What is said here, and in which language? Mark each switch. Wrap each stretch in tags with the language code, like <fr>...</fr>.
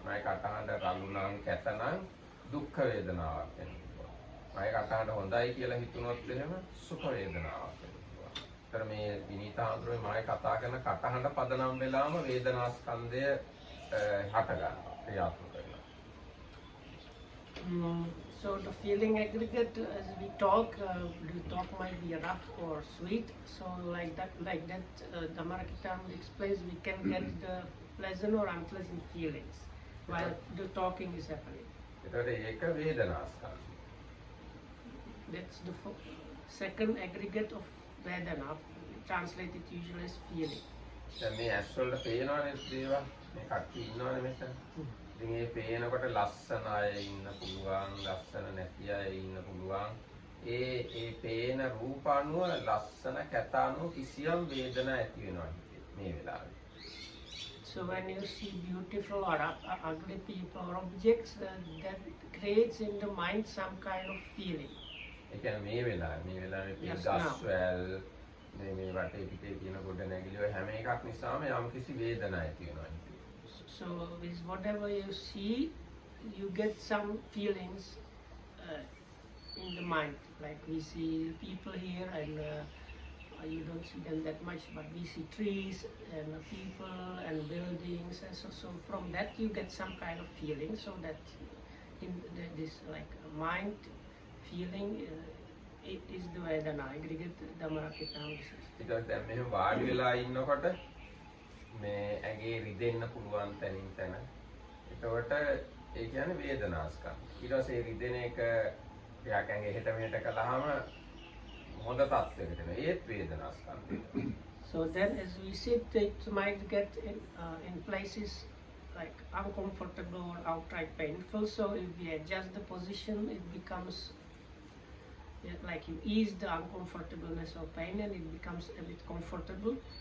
<si>මම කටහඬ රළු නම් කැත නම් දුක් වේදනාවක් එන්න පුළුවන්. මම කටහඬ හොඳයි කියලා හිතුනොත් එහෙම සුඛ වේදනාවක් එන්න පුළුවන්. ඒතර මේ විනීත ආන්දරේ මම කතා කරන කටහඬ පදනම් වෙලාම වේදනා ස්කන්ධය හට ගන්නවා ක්‍රියාත්මක වෙනවා.</si> <en>So the feeling aggregate, as we talk might be rough or sweet. So like that, Dhammarakita explains we can get the pleasant or unpleasant feelings while the talking is happening.</en> <si>ඒතකොට ඒක වේදනා ස්කන්ධය.</si> <en>That's the second aggregate of Vedana, translated usually as feeling.</en> <si>දැන් මේ ඇස් වල පේනවනේ දේවල්. මේ කට්ටිය ඉන්නවනේ මෙතන. ඉතින් මේ පේනකොට ලස්සන අය ඉන්න පුළුවන්, ලස්සන නැති අය ඉන්න පුළුවන්. ඒ පේන රූප අනුව ලස්සන කැත අනුව කිසියම් වේදනා ඇති වෙනවා මේ වෙලාවේ.</si> <en>So when you see beautiful or ugly people or objects, that creates in the mind some kind of feeling.</en> <si>ඒ කියන්නේ මේ වෙලාවේ මේ</si> <en>Yes,</en> <si>ගස්වැල් මේ වටේ පිටේ තියෙන ගොඩ නැගිලි ඔය හැම එකක් නිසාම යම් කිසි වේදනා ඇති වෙනවා.</si> <en>So with whatever you see, you get some feelings in the mind. Like we see people here, and you don't see them that much, but we see trees and people and buildings, and so from that you get some kind of feeling. So that in this like mind feeling, it is the Vedana aggregate Dhammarakita.</en> <si>Because දැන් මෙහෙම වාඩි වෙලා ඉන්නකොට මේ ඇඟේ රිදෙන්න පුළුවන් තැනින් තැන. එතකොට ඒ කියන්නේ වේදනා ස්කන්ධ. ඊට පස්සේ රිදෙන එක ටිකක් ඇඟේ හෙට මෙහෙට කළාම හොඳ තත්ත්වයකට එනවා. ඒත් වේදනා ස්කන්ධය.</si> <en>So then as we sit, it might get in places like uncomfortable or outright painful. So if we adjust the position, it becomes like you ease the uncomfortableness or pain, and it becomes a bit comfortable.</en>